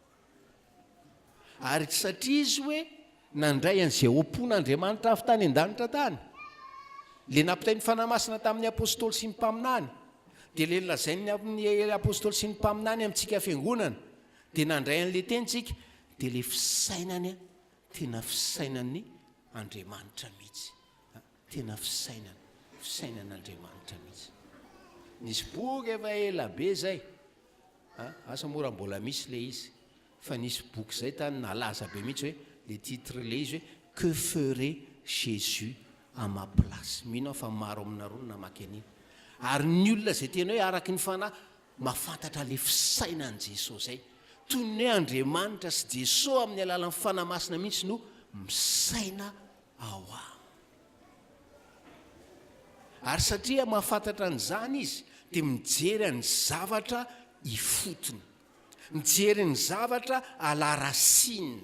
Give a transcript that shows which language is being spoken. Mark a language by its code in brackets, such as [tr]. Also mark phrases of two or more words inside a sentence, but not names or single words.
[mg] Ary satria izy hoe nandray an'izay ompon'Andriamanitra avy tany an-danitra tany, le nampitainy fanamasina tamin'ny apôstôly sy ny mpaminany, dia le lazainy amin'ny apôstôly sy ny mpaminany amintsika fiangonana, dia nandray an'le tentsika, dia le fisainany tena fisainan'ny Andriamanitra mihitsy, tena fisainan'Andriamanitra mihitsy. Nisy boky efa ela be zay, asa mora mbola misy le izy, fa nisy boky zay tany nalaza be mihitsy hoe le titre le izy hoe [fr] que ferait Jésus à ma place. [mg] Mino fa maro aminareo namaky an'iny. Ary ny olona zay tena hoe araky ny fanahy mahafantatra le fisainan'i Jesosy zay, toy ny hoe Andriamanitra sy Jesosy amin'ny alalan'ny fanamasina mihitsy no misaina ao aminy. Ary satria mahafantatra an'izany izy dia mijery ny zavatra ifotony, mijery ny zavatra alarasinina.